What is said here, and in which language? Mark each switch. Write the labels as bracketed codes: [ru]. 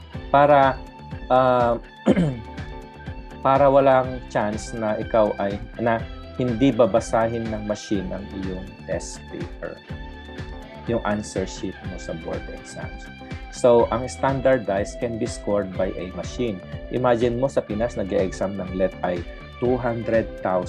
[tl] Para para walang chance na ikaw ay hindi babasahin ng machine ang iyong test paper, yung answer sheet mo sa board exams. So, ang [en] standardized can be scored by a machine. [tl] Imagine mo sa Pinas, nag-exam ng BLEPT ay 200,000.